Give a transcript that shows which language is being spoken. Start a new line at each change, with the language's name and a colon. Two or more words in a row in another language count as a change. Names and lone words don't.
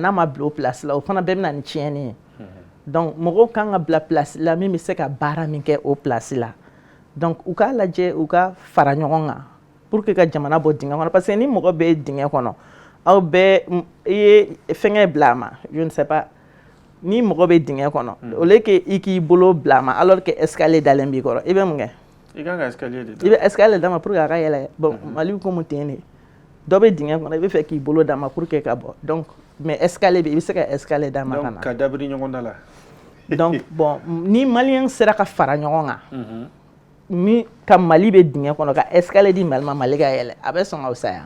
Bambara: n'a ma bila o place la o fana bɛɛ bɛna ni tiɲɛni ye donc mɔgɔw kan ka bila place la min bɛ se ka baara min kɛ o place la donc u k'a lajɛ u ka fara ɲɔgɔn kan
French: pour que
Bambara: ka jamana bɔ dingɛ kɔnɔ parce que ni mɔgɔ bɛ dingɛ kɔnɔ aw bɛɛ i ye fɛngɛ bila a ma
French: je ne sais pas
Bambara: ni mɔgɔ bɛ dingɛ kɔnɔ
French: au lieu que
Bambara: i k'i bolo bila a ma
French: alors que escalier
Bambara: dalen b'i kɔrɔ i bɛ mun kɛ i kan ka escalier de i bɛ escalier d'a ma
French: pour que
Bambara: a ka yɛlɛ bon Mali bɛ komi ten de dɔ bɛ dingɛ kɔnɔ i bɛ fɛ k'i bolo d'a ma
French: pour que
Bambara: ka bɔ
French: donc mais escalier
Bambara: bɛ i bɛ se ka escalier d'a ma ka na donc ka dabiri ɲɔgɔn da la donc bon ni maliyɛn sera ka fara ɲɔgɔn kan min ka Mali bɛ dingɛ kɔnɔ ka escalier di Mali ma Mali ka yɛlɛ a bɛ sɔn ka fisaya